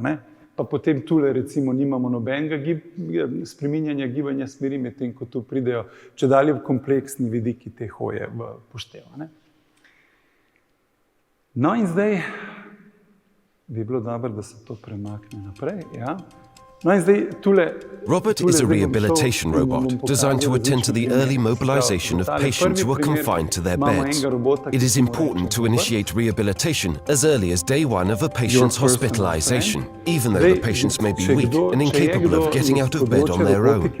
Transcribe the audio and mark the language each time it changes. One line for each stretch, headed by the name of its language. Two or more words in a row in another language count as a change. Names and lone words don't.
Slovenian: Pa potem tule recimo nimamo nobenega spreminjanja gibanja smeri, medtem ko tu pridejo čedalje kompleksni vidiki te hoje v poštev. No in zdaj bi bilo dobro, da se to premakne naprej. Ja. No in zdaj tule...
English: Robert is a rehabilitation robot designed to attend to the early mobilization of patients who are confined to their beds. It is important to initiate rehabilitation as early as day 1 of a patient's hospitalization, even though the patients may be weak and incapable of getting out of bed on their own.